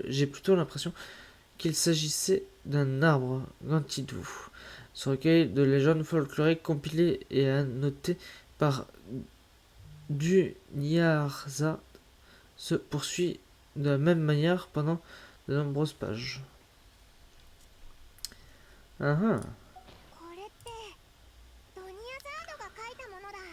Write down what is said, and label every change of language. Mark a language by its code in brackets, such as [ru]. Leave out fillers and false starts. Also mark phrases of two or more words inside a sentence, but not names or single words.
[fr] J'ai plutôt l'impression qu'il s'agissait d'un arbre. Qu'en dites-vous? Ce recueil de légendes folkloriques compilé et annoté par Dunyarza se poursuit de la même manière pendant de nombreuses pages. Ah ah. [ja] これってドニアザードが書いたものだ。